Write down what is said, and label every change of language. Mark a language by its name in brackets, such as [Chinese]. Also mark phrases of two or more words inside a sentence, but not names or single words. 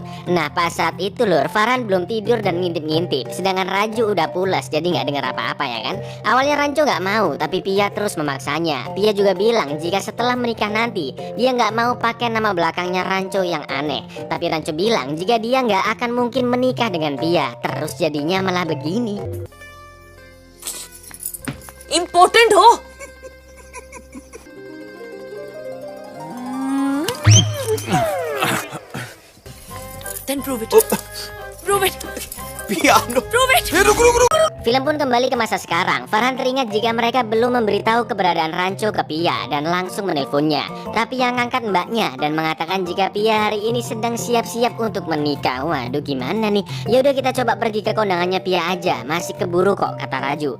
[Indonesian] Nah pas saat itu lur, Farhan belum tidur dan ngintip-ngintip, sedangkan Raju udah pulas jadi nggak dengar apa-apa ya kan. Awalnya Rancho nggak mau, tapi Pia terus memaksanya. Pia juga bilang jika setelah menikah nanti dia nggak mau pakai nama belakangnya Rancho yang aneh. Tapi Rancho bilang jika dia nggak akan mungkin menikah dengan Pia, terus jadinya malah begini. [Hindi] इम्पोर्टेंट हो। [English] Then prove it. Prove it. [Hindi] पियानो। [English] Prove it. [Indonesian] Film pun kembali ke masa sekarang. Farhan teringat jika mereka belum memberitahu keberadaan Rancho ke Pia dan langsung menelponnya. Tapi yang ngangkat mbaknya dan mengatakan jika Pia hari ini sedang siap-siap untuk menikah. Waduh gimana nih? Yaudah kita coba pergi ke kondangannya Pia aja. Masih keburu kok, kata Raju.